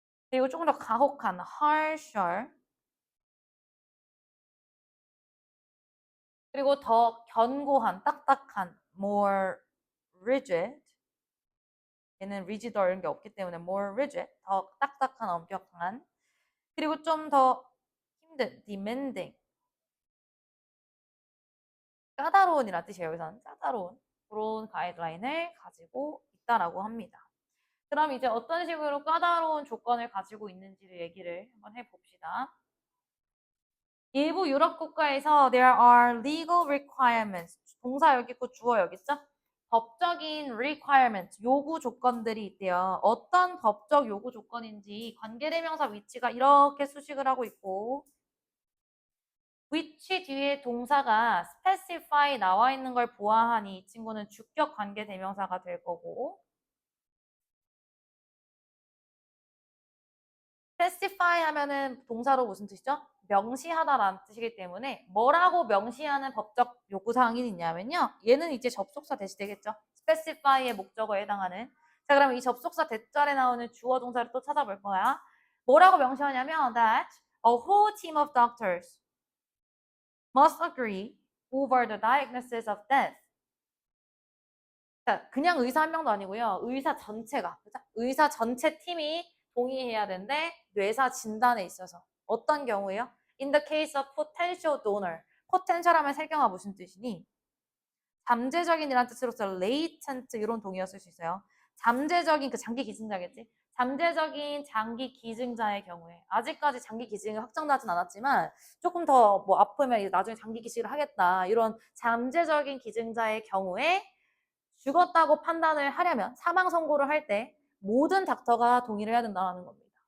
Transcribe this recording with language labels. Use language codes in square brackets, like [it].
[ko] 그리고 조금 더 가혹한 harsher 그리고 더 견고한 딱딱한 more rigid 얘는 rigid 이런 게 없기 때문에 more rigid 더 딱딱한 엄격한 그리고 좀 더 힘든 demanding 까다로운이라는 뜻이에요. 여기서는 까다로운 그런 가이드라인을 가지고 있다라고 합니다. 그럼 이제 어떤 식으로 까다로운 조건을 가지고 있는지를 얘기를 한번 해봅시다. 일부 유럽 국가에서 [en] there are legal requirements. [ko] 동사 여기 있고 주어 여기 있죠? 법적인 requirement, 요구 조건들이 있대요. 어떤 법적 요구 조건인지 관계대명사 위치가 이렇게 수식을 하고 있고 which 뒤에 동사가 specify 나와 있는 걸 보아하니 이 친구는 주격 관계대명사가 될 거고 specify 하면은 동사로 무슨 뜻이죠? 명시하다라는 뜻이기 때문에 뭐라고 명시하는 법적 요구사항이 있냐면요. 얘는 이제 접속사 대시 되겠죠. specify의 목적어에 해당하는. 자, 그러면 이 접속사 대절에 나오는 주어 동사를 또 찾아볼 거야. 뭐라고 명시하냐면 [en] that a whole team of doctors must agree over the diagnosis of death. [ko] 자, 그냥 의사 한 명도 아니고요. 의사 전체가, 그죠? 의사 전체 팀이 동의해야 되는데 뇌사 진단에 있어서 어떤 경우에요? [en] In the case of potential donor. [ko] potential 하면 세경아 무슨 뜻이니? 잠재적인이라는 뜻으로서 latent 이런 동의어 쓸 수 있어요. 잠재적인 그 장기 기증자겠지? 잠재적인 장기 기증자의 경우에 아직까지 장기 기증이 확정나진 않았지만 조금 더 뭐 아프면 나중에 장기 기증을 하겠다 이런 잠재적인 기증자의 경우에 죽었다고 판단을 하려면 사망 선고를 할 때 모든 닥터가 동의를 해야 된다는 겁니다.